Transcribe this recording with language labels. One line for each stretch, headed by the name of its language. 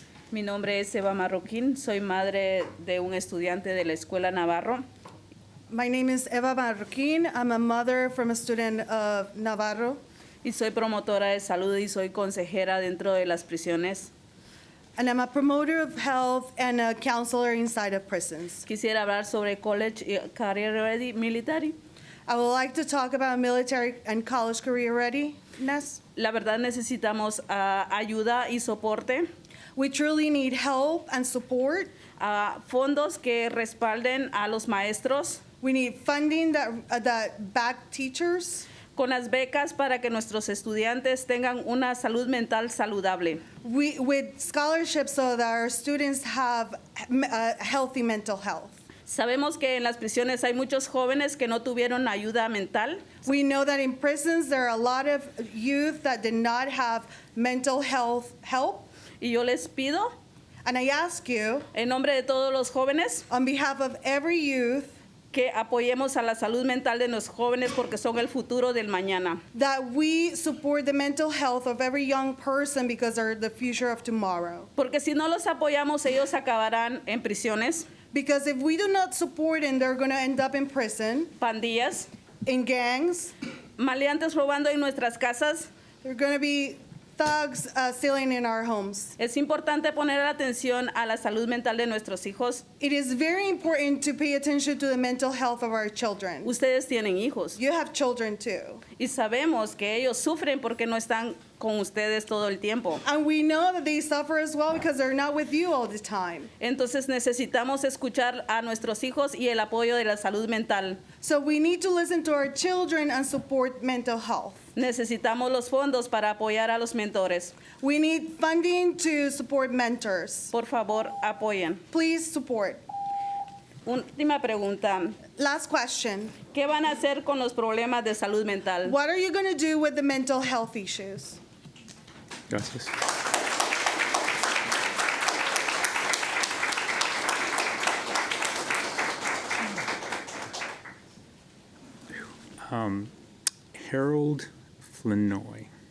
Spanish: Mi nombre es Eva Marroquín, soy madre de un estudiante de la Escuela Navarro.
English: My name is Eva Marroquin. I'm a mother from a student of Navarro.
Spanish: Y soy promotora de salud y soy consejera dentro de las prisiones.
English: And I'm a promoter of health and a counselor inside of prisons.
Spanish: Quisiera hablar sobre
English: college y career ready military. I would like to talk about military and college career readiness.
Spanish: La verdad necesitamos ayuda y soporte.
English: We truly need help and support.
Spanish: Fondos que respalden a los maestros.
English: We need funding that back teachers.
Spanish: con las becas para que nuestros estudiantes tengan una salud mental saludable.
English: With scholarships so that our students have healthy mental health.
Spanish: Sabemos que en las prisiones hay muchos jóvenes que no tuvieron ayuda mental.
English: We know that in prisons there are a lot of youth that did not have mental health help.
Spanish: Y yo les pido,
English: and I ask you,
Spanish: en nombre de todos los jóvenes,
English: on behalf of every youth,
Spanish: que apoyemos a la salud mental de los jóvenes porque son el futuro del mañana.
English: That we support the mental health of every young person because they're the future of tomorrow.
Spanish: Porque si no los apoyamos, ellos acabarán en prisiones.
English: Because if we do not support them, they're going to end up in prison.
Spanish: Pandillas.
English: In gangs.
Spanish: Maleantes robando en nuestras casas.
English: They're going to be thugs stealing in our homes.
Spanish: Es importante poner atención a la salud mental de nuestros hijos.
English: It is very important to pay attention to the mental health of our children.
Spanish: Ustedes tienen hijos.
English: You have children too.
Spanish: Y sabemos que ellos sufren porque no están con ustedes todo el tiempo.
English: And we know that they suffer as well because they're not with you all the time.
Spanish: Entonces necesitamos escuchar a nuestros hijos y el apoyo de la salud mental.
English: So we need to listen to our children and support mental health.
Spanish: Necesitamos los fondos para apoyar a los mentores.
English: We need funding to support mentors.
Spanish: Por favor, apoyen.
English: Please support.
Spanish: Última pregunta.
English: Last question.
Spanish: ¿Qué van a hacer con los problemas de salud mental?
English: What are you going to do with the mental health issues?
Spanish: Gracias.
English: Harold Flinoy.